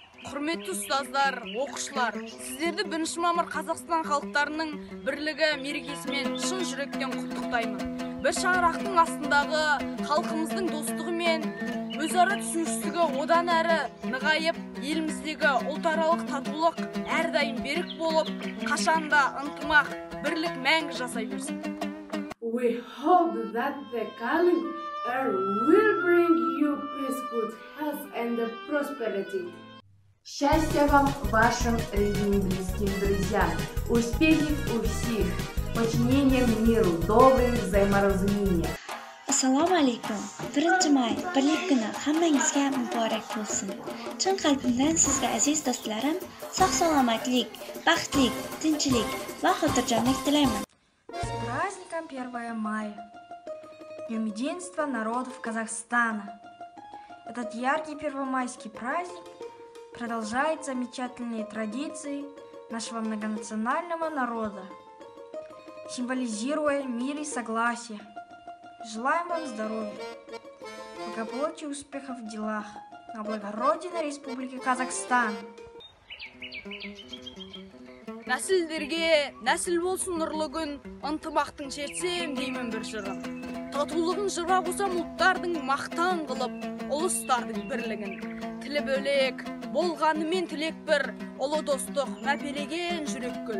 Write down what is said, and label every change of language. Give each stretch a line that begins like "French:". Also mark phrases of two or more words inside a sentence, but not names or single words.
Kazakh: Құрметті ұстаздар, оқушылар, сіздерді 1 мамыр Қазақстан халықтарының бірлігі мерекесімен шын жүректен құттықтаймын. Bir шаңырақтың астындағы халқымыздың достығы мен өзара түсіністігі одан әрі нығайып, еліміздегі ұлтаралық татулық әрдайым берік болып, қашанда ынтымақ, бірлік мәңгі жасай берсін.
English: We hope that the coming year will bring you peace, good health and prosperity.
Russian: Счастья вам, вашим родным и близким друзьям, успехов у всех, подчинения миру, добрых взаиморазумения.
Uzbek: Assalomu alaykum. 1-may birlik kuni hammangizga muborak bo'lsin. Chin qalbimdan sizga aziz do'stlarim, sog'-salomatlik, baxtlik, tinchlik va xotirjamlik tilayman.
Russian: С праздником 1 мая, Днем единства народов Казахстана. Этот яркий первомайский праздник продолжает замечательные традиции нашего многонационального народа, символизируя мир и согласие. Желаем вам здоровья, благополучия и успехов в делах на благо Родины Республики Казахстан.
Kazakh: Нәсілдерге нәсіл болсын нұрлы күн, ынтымақтың шертсем деймін бір жырын. Татулығын жырға қосам ұлттардың мақтан қылып, ұлыстардың бірлігін. Тілі бөлек, болғанымен тілек бір, ұлы достық мәпелеген жүрек гүл.